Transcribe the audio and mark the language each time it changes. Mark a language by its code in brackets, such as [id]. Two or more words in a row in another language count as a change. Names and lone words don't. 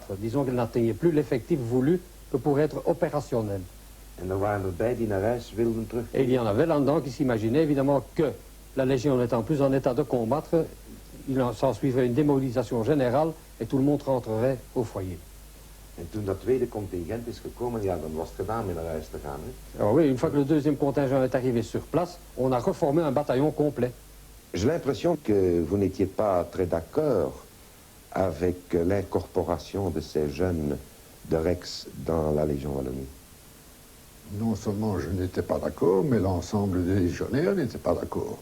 [fr] Disons qu'elle n'atteignait plus l'effectif voulu que pour être opérationnelle. Et il y en avait là-dedans qui s'imaginaient évidemment que la Légion n'étant plus en état de combattre, il s'en suivrait une démobilisation générale et tout le monde rentrerait au foyer. [nl] En toen dat tweede contingent is gekomen, ja, dan was het gedaan met naar huis te gaan. Hè? [fr] Alors oui, une fois que le deuxième contingent est arrivé sur place, on a reformé un bataillon complet. J'ai l'impression que vous n'étiez pas très d'accord avec l'incorporation de ces jeunes de Rex dans la Légion Wallonie. Non seulement je n'étais pas d'accord, mais l'ensemble des légionnaires n'étaient pas d'accord.